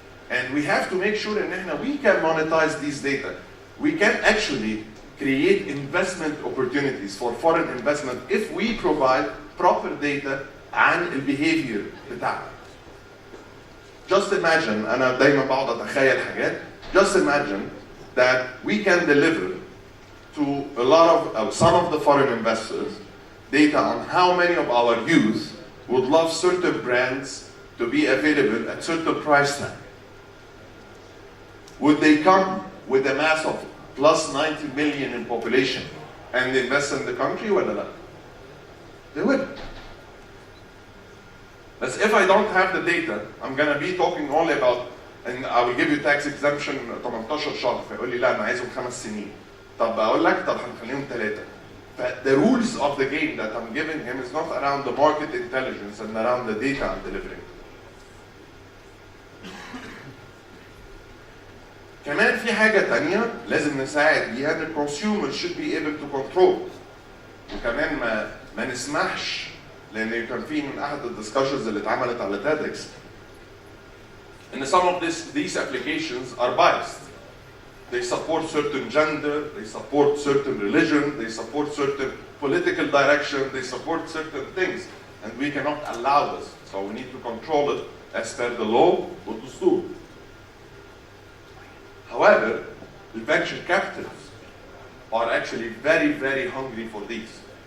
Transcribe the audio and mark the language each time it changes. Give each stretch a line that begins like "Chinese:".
English: And we have to make sure
Arabic: ان احنا
English: we can monetize these data. We can actually create investment opportunities for foreign investment if we provide proper data
Arabic: عن البيهيفير بتاعنا.
English: Just imagine,
Arabic: انا دايما بقعد اتخيل حاجات.
English: Just imagine that we can deliver to a lot of some of the foreign investors data on how many of our youth would love certain brands to be available at certain price tag. Would they come with a mass of plus 90 million in population and invest in the country? Well, they would. But if I don't have the data, I'm going to be talking only about, and I will give you tax exemption 18
Arabic: شهر، فيقول لي لا أنا عايزهم 5 سنين. طب أقول لك طب هنخليهم 3.
English: The rules of the game that I'm giving him is not around the market intelligence and around the data I'm delivering.
Arabic: كمان في حاجة تانية لازم نساعد بيها ان الكونسيومر
English: should be able to control.
Arabic: وكمان ما نسمحش، لأن كان في من أحد الدسكشنز اللي اتعملت على TEDx ان
English: some of these applications are biased. They support certain gender, they support certain religion, they support certain political direction, they support certain things. And we cannot allow this. So we need to control it as per the law والدستور. However, the venture capitalists are actually very, very hungry for these.